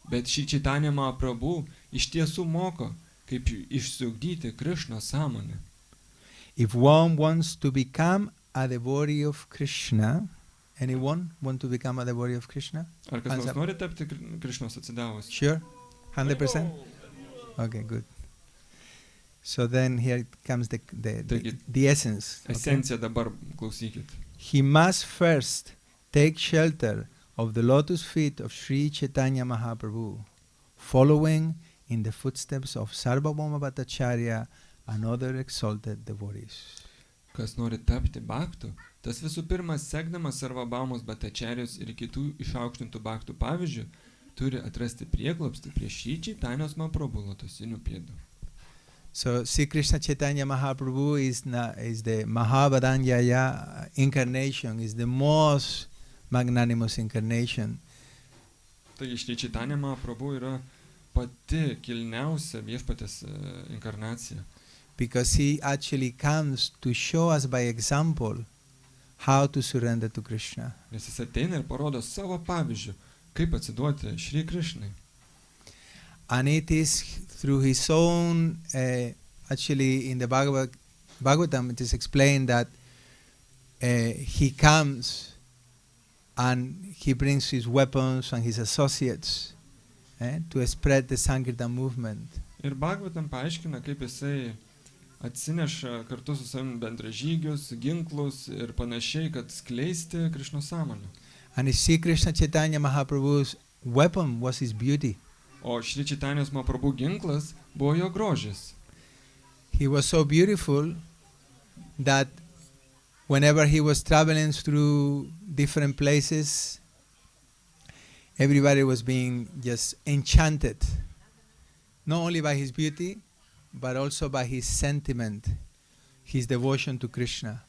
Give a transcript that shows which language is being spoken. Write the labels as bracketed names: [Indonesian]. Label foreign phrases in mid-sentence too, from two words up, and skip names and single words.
[Lithuanian] Bet šį Chaitanya Mahaprabhu iš tiesų moko, kaip išsiugdyti Krishnos sąmonę. [English] If one wants to become a devotee of Krishna, anyone want to become a devotee of Krishna? [Lithuanian] Ar kas [English] Hands [Lithuanian] nors [English] up. [Lithuanian] nori tapti Krishnos atsidavus? [English] Sure? 100%? Okay, good. So then here comes the essence. Okay? [Lithuanian] Esencija dabar klausykit. [English] He must first take shelter of the lotus feet of Sri Chaitanya Mahaprabhu, following in the footsteps of Sarvabhauma Bhattacharya and other exalted devotees. [Lithuanian] Kas nori tapti bhaktu, tas visų pirma sekdamas Sarvabhaumos Bhattacharjos ir kitų išaukštintų bhaktų pavyzdžių, turi atrasti prieglobstį prie šį Chaitanyos Mahaprabhu lotosinių pėdų. [English] So Sri Krishna Chaitanya Mahaprabhu is the Mahavadanyaya incarnation, is the most magnanimous incarnation. [Lithuanian] Taigi štai Chaitanya Mahaprabhu yra pati kilniausia viešpatės inkarnacija. [English] Because he actually comes to show us by example how to surrender to Krishna. [Lithuanian] Nes jis ateina ir parodo savo pavyzdžių, kaip atsiduoti Šri Krishnai. [English] And it is through his own, actually in the Bhagavatam it is explained that he comes and he brings his weapons and his associates to spread the Sankirtan movement. [Lithuanian] Ir Bhagavatam paaiškina, kaip jisai atsineša kartu su savimi bendražygius, ginklus ir panašiai, kad skleisti Krishnos sąmonę. [English] And Sri Krishna Chaitanya Mahaprabhu's weapon was his beauty. [Lithuanian] O Šri Chaitanyos Mahaprabhu ginklas buvo jo grožis. [English] He was so beautiful that whenever he was traveling through different places, everybody was being just enchanted, not only by his beauty, but also by his sentiment, his devotion to Krishna.